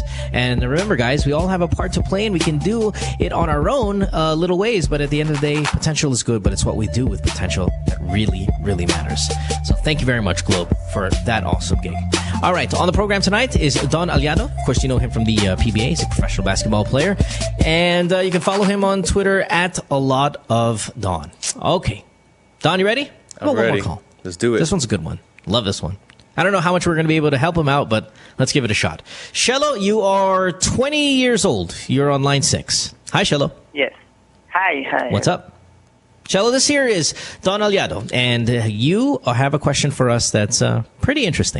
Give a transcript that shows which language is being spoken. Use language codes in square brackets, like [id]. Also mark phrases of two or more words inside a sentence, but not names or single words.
[en] And remember, guys, we all have a part to play, and we can do it on our own little ways, but at the end of the day, potential is good, but it's what we do with potential that really, really matters. So thank you very much, Globe, for that awesome gig. All right, on the program tonight is Don Allado. Of course, you know him from the PBA. He's a professional basketball player. And you can follow him on Twitter at a lot of Don. Okay. Don, you ready? I'm ready. One more call. Let's do it. This one's a good one. Love this one. I don't know how much we're going to be able to help him out, but let's give it a shot. Shello, you are 20 years old. You're on line 6. Hi, Shello. Yes. Hi. What's up? Shello, this here is Don Allado, and you have a question for us that's pretty interesting.